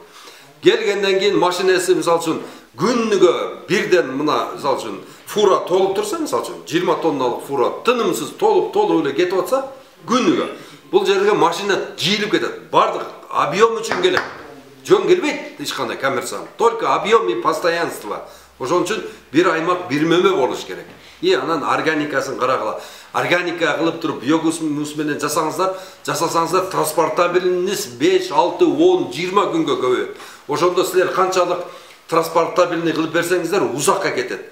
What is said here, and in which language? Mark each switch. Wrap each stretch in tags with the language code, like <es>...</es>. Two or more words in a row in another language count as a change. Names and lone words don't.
<ky>Келгенден кийин машинеси мисалы үчүн күнүгө бирден мына мисалы үчүн фура толуп турса, мисалы үчүн 20 тонналык фура тынымсыз толуп эле кетип атса, күнүгө бул жерге машина жыйылып кетет. Бардык объем үчүн келет. Жөн келбейт эч кандай коммерциялык.</ky> <ru>Только объем и постоянство.</ru> <ky>Ошон үчүн бир аймак бир мөмө болуш керек. И анан органикасын карагыла. Органика кылып туруп биогумус менен жасасаңыздар транспортабельность 5, 6, 10, 20 күнгө көбөйөт. Ошондо силер канчалык транспортабельный кылып берсеңиздер узакка кетет.</ky>